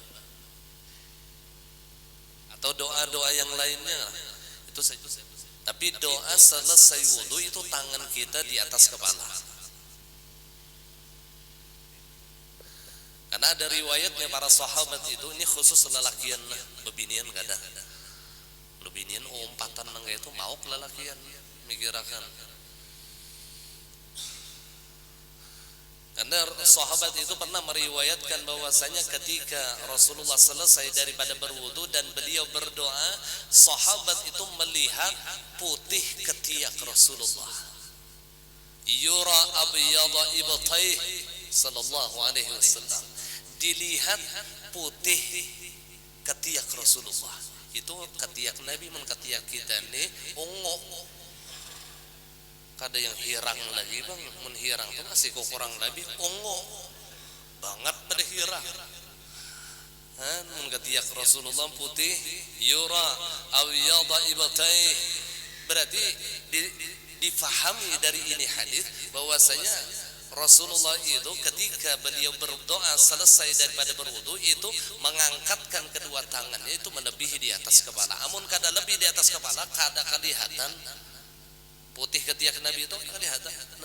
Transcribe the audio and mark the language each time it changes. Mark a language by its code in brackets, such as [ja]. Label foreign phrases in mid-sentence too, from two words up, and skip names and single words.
[id] Atau doa-doa yang lainnya itu saja. Tapi doa selesai wudu itu tangan kita di atas kepala. Karena ada riwayatnya para sahabat itu, ini khusus lelakian bebinian kada. [bjn] Bebinian umpatan nangga itu mau lelakian mikirakan. [id] Karena sahabat itu pernah meriwayatkan bahwasanya ketika Rasulullah selesai daripada berwudu dan beliau berdoa, sahabat itu melihat putih ketiak Rasulullah. [ar] يرى بياض إبطيه صلى الله عليه وسلم. [id] Dilihat putih ketiak Rasulullah. [bjn] Itu ketiak Nabi men ketiak kita nih ungu. Kada yang hirang lagi bang, menhirang tuh masih kurang lebih ungu banget pada hirang. [id] Ketiak Rasulullah putih, [ar] يرى بياض إبطيه. [id] Berarti difahami dari ini hadis bahwasanya Rasulullah itu ketika beliau berdoa selesai daripada berwudu itu mengangkatkan kedua tangannya itu melebihi di atas kepala. [bjn] Amun kada lebih di atas kepala kada kelihatan putih ketiak Nabi itu kelihatan.